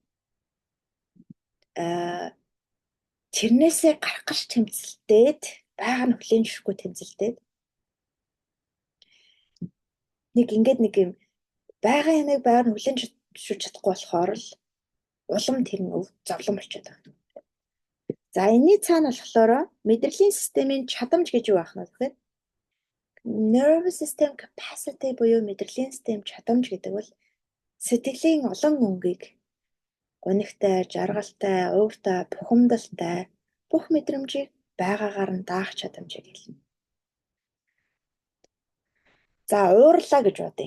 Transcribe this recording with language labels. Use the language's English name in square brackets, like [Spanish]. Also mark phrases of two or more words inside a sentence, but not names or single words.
[Mongolian] Тэрнээсээ гарах гэж тэмцэлдээд байга нь хүлээн зөвшөөрөхгүй тэмцэлтэй. Нэг ингээд нэг юм байгаа юмыг байга нь хүлээн зөвшөөрч чадахгүй болохоор л улам тэр нь зовлон болчиход байна. За энэний цаана болохоор мэдрэлийн системийн чадамж гэж юу байх нь вэ гэхээр [English] nervous system capacity [Mongolian] буюу мэдрэлийн систем чадамж гэдэг бол сэтгэлийн олон өнгийг гонигтай, жаргалтай, ууртай, бухимдалтай бүх мэдрэмжийг байгаагаар нь даах чадамжийг хэлнэ. За уурлаа гэж бодъё.